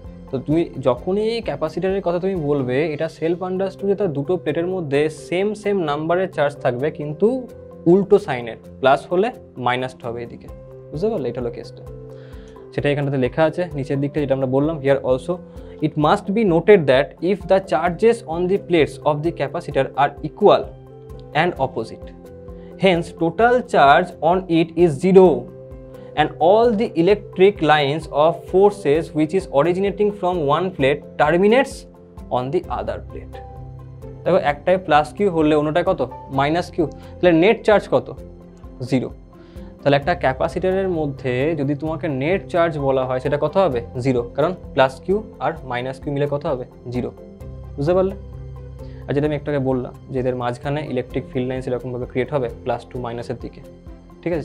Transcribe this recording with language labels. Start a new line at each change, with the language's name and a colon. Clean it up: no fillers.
Bangla: তো তুমি যখনই ক্যাপাসিটারের কথা তুমি বলবে, এটা সেলফ আন্ডারস্টুড যে তার দুটো প্লেটের মধ্যে সেম নাম্বারের চার্জ থাকবে, কিন্তু উল্টো সাইনের, প্লাস হলে মাইনাসটা হবে এদিকে। বুঝতে পারলে? এটা হলো কেসটা, সেটা এখানটাতে লেখা আছে নিচের দিকটা, যেটা আমরা বললাম।
English: Here also it must be noted that if the charges on the plates of the capacitor are equal and opposite, hence total charge on it is zero, and all the electric lines of forces which is originating from one plate terminates on the other plate.
Bangla: দেখো, একটায় plus Q হলে অন্যটায় কত, minus Q, তাহলে net charge কত, zero. তাহলে একটা ক্যাপাসিটারের মধ্যে যদি তোমাকে নেট চার্জ বলা হয়, সেটা কত হবে, জিরো, কারণ plus Q আর minus Q মিলে কত হবে, জিরো। বুঝতে পারলে? আর যেটা আমি একটাকে বললাম যে এদের মাঝখানে ইলেকট্রিক ফিল্ড লাইন্স এরকমভাবে ক্রিয়েট হবে প্লাস টু মাইনাসের দিকে, ঠিক আছে?